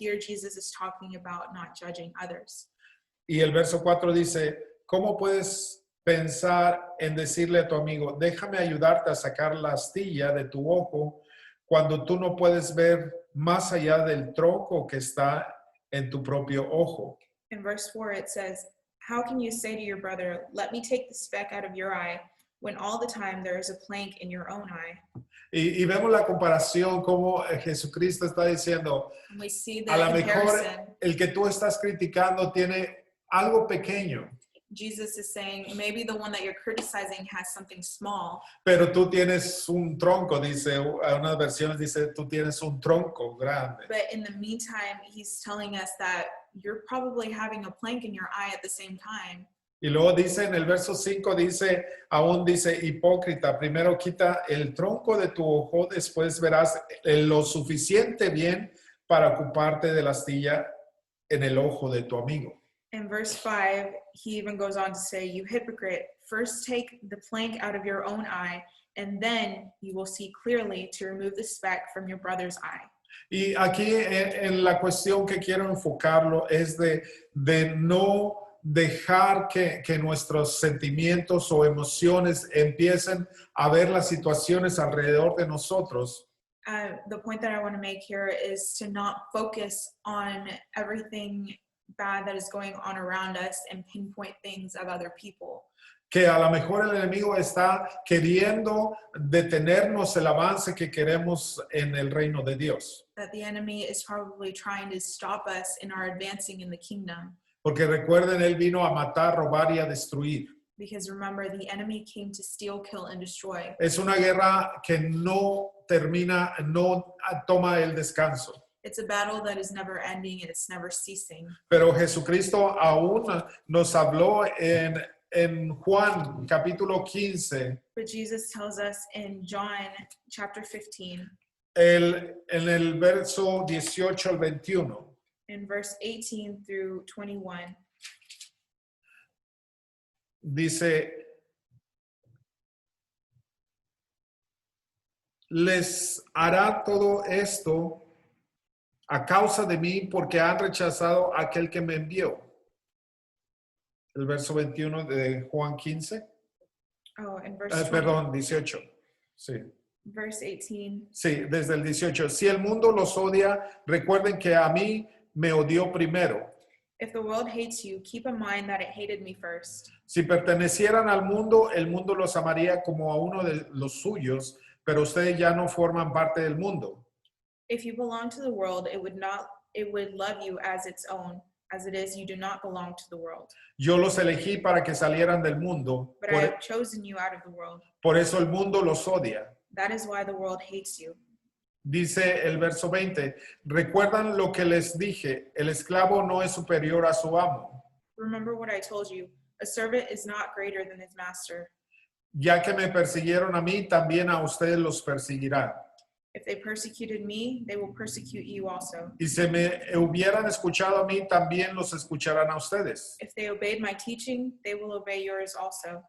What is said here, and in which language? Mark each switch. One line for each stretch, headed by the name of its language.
English: Here Jesus is talking about not judging others.
Spanish: Y el verso 4 dice, ¿cómo puedes pensar en decirle a tu amigo, déjame ayudarte a sacar la astilla de tu ojo cuando tú no puedes ver más allá del tronco que está en tu propio ojo?
English: In verse 4 it says, "How can you say to your brother, 'Let me take the speck out of your eye,' when all the time there is a plank in your own eye?"
Spanish: Y vemos la comparación como Jesucristo está diciendo,
English: And we see the
Spanish: a lo mejor
English: comparison.
Spanish: el que tú estás criticando tiene algo pequeño,
English: Jesus is saying maybe the one that you're criticizing has something small,
Spanish: pero tú tienes un tronco, dice, a unas versiones dice, tú tienes un tronco grande.
English: but in the meantime, he's telling us that you're probably having a plank in your eye at the same time.
Spanish: Y luego dice en el verso 5, aún dice, hipócrita, primero quita el tronco de tu ojo, después verás lo suficiente bien para ocuparte de la astilla en el ojo de tu amigo.
English: In verse 5, he even goes on to say, "You hypocrite, first take the plank out of your own eye, and then you will see clearly to remove the speck from your brother's eye."
Spanish: Y aquí en la cuestión que quiero enfocarlo es de no dejar que nuestros sentimientos o emociones empiecen a ver las situaciones alrededor de nosotros.
English: The point that I want to make here is to not focus on everything bad that is going on around us and pinpoint things of other people.
Spanish: Que a lo mejor el enemigo está queriendo detenernos el avance que queremos en el reino de Dios.
English: That the enemy is probably trying to stop us in our advancing in the kingdom.
Spanish: Porque recuerden, él vino a matar, robar y a destruir.
English: Because remember, the enemy came to steal, kill, and destroy.
Spanish: Es una guerra que no termina, no toma el descanso.
English: It's a battle that is never ending and it's never ceasing.
Spanish: Pero Jesucristo aún nos habló en Juan capítulo 15,
English: But Jesus tells us in John chapter 15,
Spanish: en el verso 18 al 21.
English: in verse 18 through 21,
Spanish: Dice, les hará todo esto a causa de mí porque han rechazado a aquel que me envió. El verso 21 de Juan 15.
English: oh, in verse 20,
Spanish: Perdón, 18. Sí.
English: verse 18,
Spanish: Sí, desde el 18. Si el mundo los odia, recuerden que a mí me odió primero.
English: "If the world hates you, keep in mind that it hated me first.
Spanish: Si pertenecieran al mundo, el mundo los amaría como a uno de los suyos, pero ustedes ya no forman parte del mundo.
English: If you belong to the world, it would love you as its own. As it is, you do not belong to the world.
Spanish: Yo los elegí para que salieran del mundo,
English: But I have chosen you out of the world.
Spanish: por eso el mundo los odia.
English: That is why the world hates you."
Spanish: Dice el verso 20, recuerdan lo que les dije, el esclavo no es superior a su amo.
English: "Remember what I told you. A servant is not greater than his master.
Spanish: Ya que me persiguieron a mí, también a ustedes los perseguirán.
English: If they persecuted me, they will persecute you also.
Spanish: Y si me hubieran escuchado a mí, también los escucharán a ustedes.
English: If they obeyed my teaching, they will obey yours also.